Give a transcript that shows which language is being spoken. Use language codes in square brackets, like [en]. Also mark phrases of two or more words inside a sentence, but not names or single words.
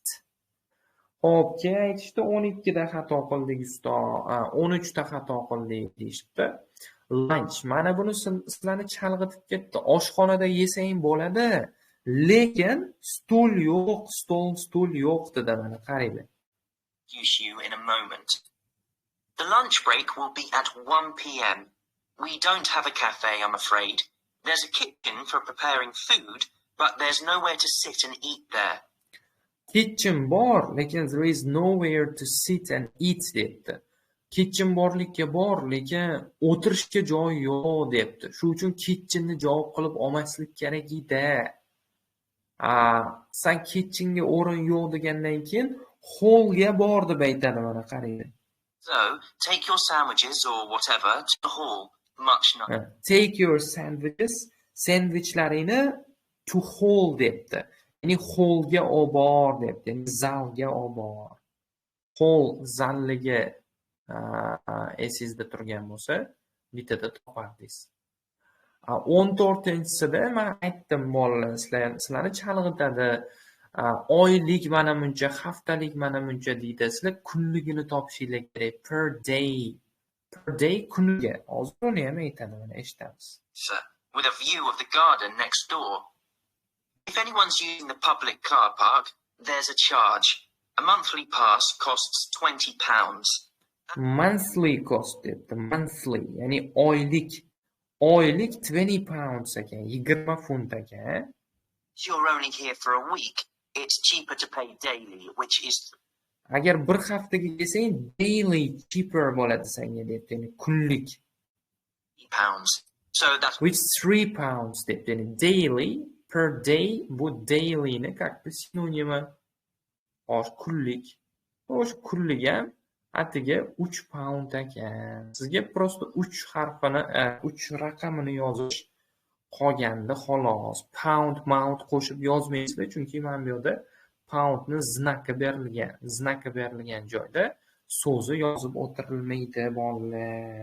[uz] Xo'p, keyin aytishdi 12 da xato qildik ustoz, 13 da xato qildik deyishdi. Lunch. Mana buni sizlarni chalg'itib ketdi. Oshxonada yesang bo'ladi, lekin stul yo'q, stul yo'q dedi. Mana qaranglar. [en] introduce you in a moment. The lunch break will be at 1 p.m. We don't have a cafe, I'm afraid. There's a kitchen for preparing food, but there's nowhere to sit and eat there. [uz] Kitchen bor, lekin [en] there is nowhere to sit and eat debdi. [uz] Kitchen borlikka bor, lekin o'tirishga joy yo'q debdi. Shuning uchun kitchenni javob qilib olmaslik kerak edi. Sen kitchenga o'rin yo'q degandan keyin hallga bor deb aytadi, mana qarang. [en] So, take your sandwiches or whatever to the hall. Much nicer. Take your sandwiches, sandwichlaringni to hall debdi. [uz] Ya'ni hallga olib bor debdi. Ya'ni zalga olib bor. Hall zalliga esingizda turgan bo'lsa, bitada topardingiz. 14-sida men aytdim bolalar, sizlarni chalg'itadi. Oylik mana buncha, haftalik mana buncha deydi. Sizlar kunligini topishinglar kerak. [en] Per day. Per day kuniga. [uz] Hozir uni ham aytadi, mana eshitamiz. [en] With a view of the garden next door. If anyone's using the public car park, there's a charge. A monthly pass costs £20. Monthly cost [uz] debdi. Monthly, ya'ni oylik. Oylik 20 pounds ekan, 20 funt ekan. [en] If you're only here for a week, it's cheaper to pay daily, which is [uz] Agar bir haftaga kelsang, [en] daily cheaper [uz] bo'ladi senga debdi, ya'ni kunlik. [en] £3. So that's Which 3 pounds [uz] debdi, ya'ni [en] daily per day, [uz] bu dailyni [ru] как бы [uz] sinonimi. Xo'sh, kunlik. O'sha kunlik ham atiga 3 pound ekan. Sizga просто 3 harfini, 3 raqamini yozish qolganda xolos. Pound qo'shib yozmaysizlar, chunki mana bu yerda poundni znaki berilgan joyda so'zi yozib o'tirilmaydi bolalar.